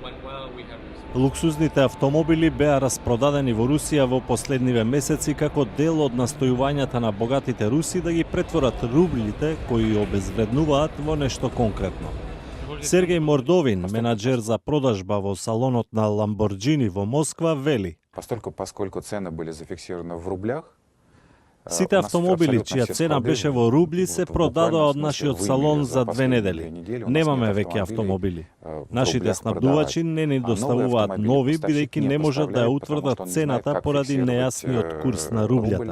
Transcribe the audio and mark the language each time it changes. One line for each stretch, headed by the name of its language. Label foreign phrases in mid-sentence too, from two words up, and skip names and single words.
Macedonian: Луксузните автомобили беа распродадени во Русија во последниве месеци како дел од настојувањата на богатите руси да ги претворат рублите кои обезвреднуваат во нешто конкретно. Сергеј Мордовин, менаџер за продажба во салонот на Lamborghini во Москва, вели:
Russian: Поскольку цены были зафиксированы в рублях,
Macedonian: сите автомобили чија цена беше во рубли се продадоа од нашиот салон за 2 недели. Немаме веќе автомобили. Нашите снабдувачи не ни доставуваат нови, бидејќи не можат да ја утврдат цената поради нејасниот курс на рублјата.